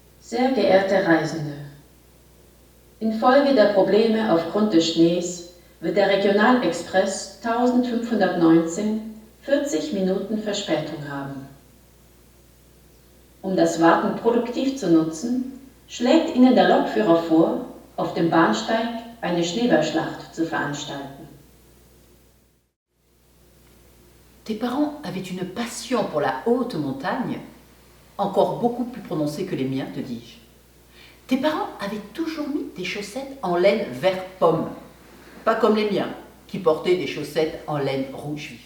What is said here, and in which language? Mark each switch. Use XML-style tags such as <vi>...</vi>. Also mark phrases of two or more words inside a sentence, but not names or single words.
<de>Sehr geehrte Reisende, infolge der Probleme aufgrund des Schnees wird der Regionalexpress 1519 40 Minuten Verspätung haben. Um das Warten produktiv zu nutzen, schlägt Ihnen der Lokführer vor, auf dem Bahnsteig eine Schneeballschlacht zu veranstalten.</de> <fr>Tes parents avaient une passion pour la haute montagne, encore beaucoup plus prononcée que les miens, te dis-je. Tes parents avaient toujours mis des chaussettes en laine vert pomme, pas comme les miens, qui portaient des chaussettes en laine rouge vif.</fr>